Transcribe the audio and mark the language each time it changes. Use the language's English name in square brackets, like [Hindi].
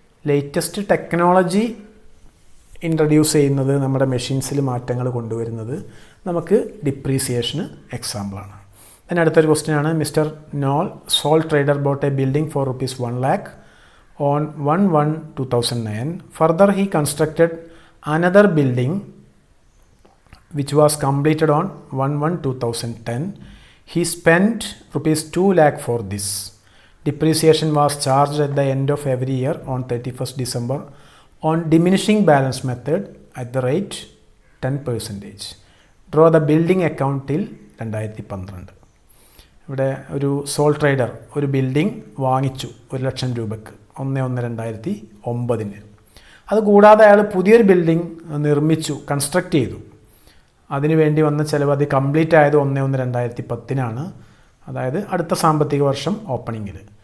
[Malayalam] Latest technology introduce ചെയ്യുന്നത്, നമ്മുടെ മെഷീൻസിൽ മാറ്റങ്ങൾ കൊണ്ടുവരുന്നത് നമുക്ക് ഡിപ്രീസിയേഷന് എക്സാമ്പിളാണ്. then അടുത്തൊരു ക്വസ്റ്റ്യൻ ആണ്. [English] Mister Knoll, sole trader bought a building for ₹1 lakh on 1/1/2009. Further he constructed another building which was completed on 1/1/2010. He spent ₹2 lakh for this. Depreciation was charged at the end of every year on 31st December on diminishing balance method at the rate 10%. Draw the building account till 2012. [Malayalam] ഇവിടെ ഒരു sole trader ഒരു building വാങ്ങിച്ചു 1 ലക്ഷം രൂപയ്ക്ക് 1/1/2009. അതുകൂടാതെ അയാൾ പുതിയൊരു building നിർമ്മിച്ചു, construct ചെയ്തു. അതിനു വേണ്ടി വന്ന ചിലവ് അത് കംപ്ലീറ്റ് ആയത് 1/1/2010 അതായത് അടുത്ത സാമ്പത്തിക വർഷം ഓപ്പണിങ്ങിൽ.